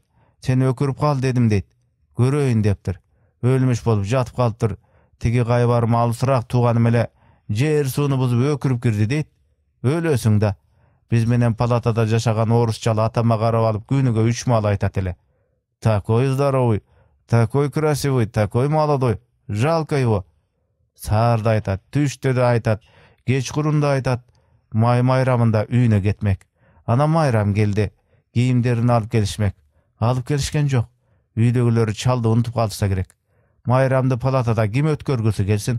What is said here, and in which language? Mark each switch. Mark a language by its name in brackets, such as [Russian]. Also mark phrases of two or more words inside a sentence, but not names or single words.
[Kyrgyz] Сен өкүрүп кал дедим дейт. Көрөйүн дептир. Өлмүш болуп жатып калыптыр. Тиги кайбарым алысыраак тууганым эле жер сууну бузуп өкүрүп кирди дейт. Өлөсүң да. Биз менен палатада жашаган орусчал атама карап алып күнүгө 3 мал айтат эле. [Russian] Такой здоровый, такой красивый, такой молодой. Жалко его. [Kyrgyz] Саарда айтат, түштө да айтат, кечкурун да айтат. Майрамында үйүнө кетмек. Ана майрам келди. Кийимдерин алып келишмек. Алып келишкен жок. Үйдөгүлөр чалды унутуп калса керек. Майрамды палатада ким өткөргүсү келсин?